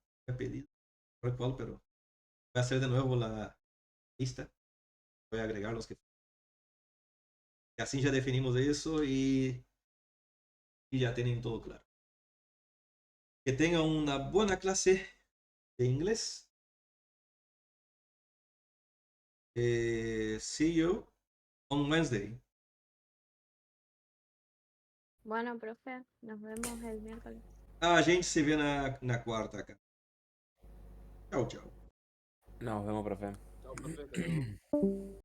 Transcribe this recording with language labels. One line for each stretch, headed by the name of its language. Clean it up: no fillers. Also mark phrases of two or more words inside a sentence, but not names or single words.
Spanish: Ha pedido, no recuerdo, pero voy a hacer de nuevo la lista. Voy a agregar los que... Y así ya definimos eso y ya tienen todo claro. Que tengan una buena clase de inglés.
English: See you on Wednesday.
Spanish: Bueno, profe, nos vemos el miércoles.
Portuguese: A gente se vê na quarta, cara. Tchau, tchau.
Spanish: Nos vemos, profe. Chao, profe, hasta luego.